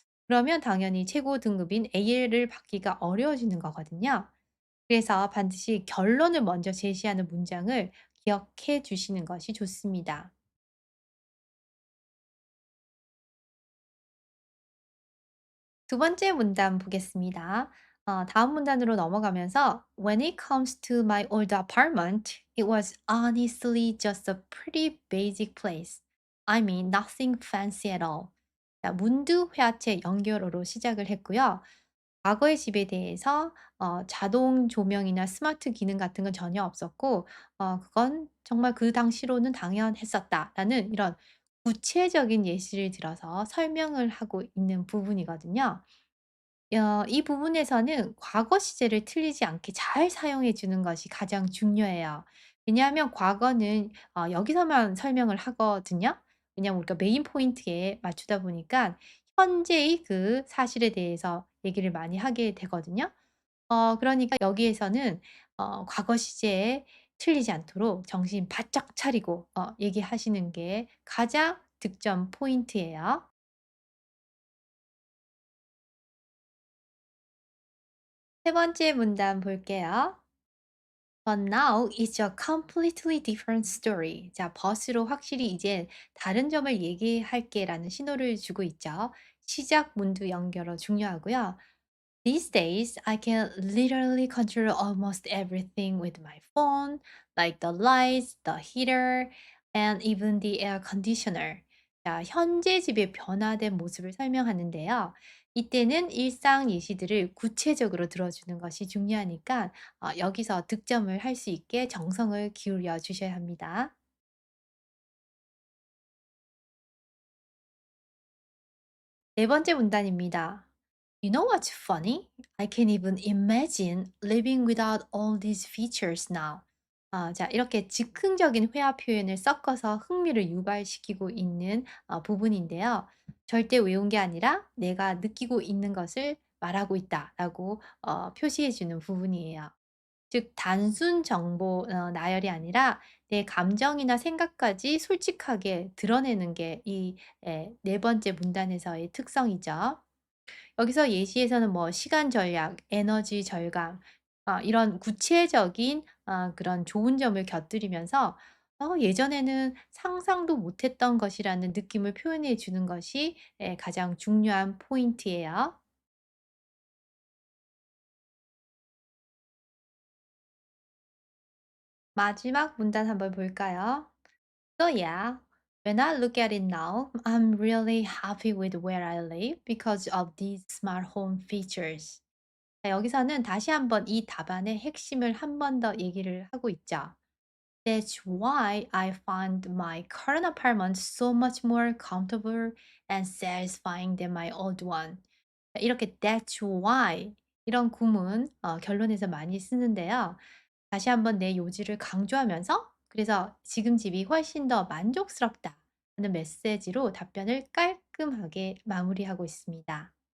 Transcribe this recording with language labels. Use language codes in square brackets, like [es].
[ko] 그러면 당연히 최고 등급인 A를 받기가 어려워지는 거거든요. 그래서 반드시 결론을 먼저 제시하는 문장을 기억해 주시는 것이 좋습니다. 두 번째 문단 보겠습니다. 다음 문단으로 넘어가면서 [en] When it comes to my old apartment, it was honestly just a pretty basic place. I mean, nothing fancy at all. [ko] 자, 문두 회화체 연결어로 시작을 했고요. 과거의 집에 대해서 자동 조명이나 스마트 기능 같은 건 전혀 없었고, 그건 정말 그 당시로는 당연했었다라는 이런 구체적인 예시를 들어서 설명을 하고 있는 부분이거든요. 이 부분에서는 과거 시제를 틀리지 않게 잘 사용해 주는 것이 가장 중요해요. 왜냐하면 과거는 여기서만 설명을 하거든요. 왜냐하면 우리가 메인 포인트에 맞추다 보니까 현재의 그 사실에 대해서 얘기를 많이 하게 되거든요. 그러니까 여기에서는 과거 시제에 틀리지 않도록 정신 바짝 차리고 얘기하시는 게 가장 득점 포인트예요. 세 번째 문단 볼게요. [en] But now it's a completely different story. [ko] 자, 벗으로 확실히 이제 다른 점을 얘기할게라는 신호를 주고 있죠. 시작 문두 연결어 중요하고요. [en] These days, I can literally control almost everything with my phone, like the lights, the heater, and even the air conditioner. [ko] 자, 현재 집의 변화된 모습을 설명하는데요. 이때는 일상 예시들을 구체적으로 들어주는 것이 중요하니까 여기서 득점을 할 수 있게 정성을 기울여 주셔야 합니다. 네 번째 문단입니다. [en] You know what's funny? I can't even imagine living without all these features now. [ko] 자, 이렇게 즉흥적인 회화 표현을 섞어서 흥미를 유발시키고 있는 부분인데요. 절대 외운 게 아니라 내가 느끼고 있는 것을 말하고 있다라고 표시해 주는 부분이에요. 즉, 단순 정보 나열이 아니라 내 감정이나 생각까지 솔직하게 드러내는 게 이 네 번째 문단에서의 특성이죠. 여기서 예시에서는 뭐 시간 절약, 에너지 절감 이런 구체적인 그런 좋은 점을 곁들이면서 예전에는 상상도 못했던 것이라는 느낌을 표현해 주는 것이 가장 중요한 포인트예요. 마지막 문단 한번 볼까요? [en] So yeah, when I look at it now, I'm really happy with where I live because of these smart home features. [ko] 자, 여기서는 다시 한번 이 답안의 핵심을 한 번 더 얘기를 하고 있죠. [en] That's why I find my current apartment so much more comfortable and satisfying than my old one. [ko] 자, 이렇게 That's why 이런 구문 결론에서 많이 쓰는데요. 다시 한번 내 요지를 강조하면서 그래서 지금 집이 훨씬 더 만족스럽다 하는 메시지로 답변을 깔끔하게 마무리하고 있습니다.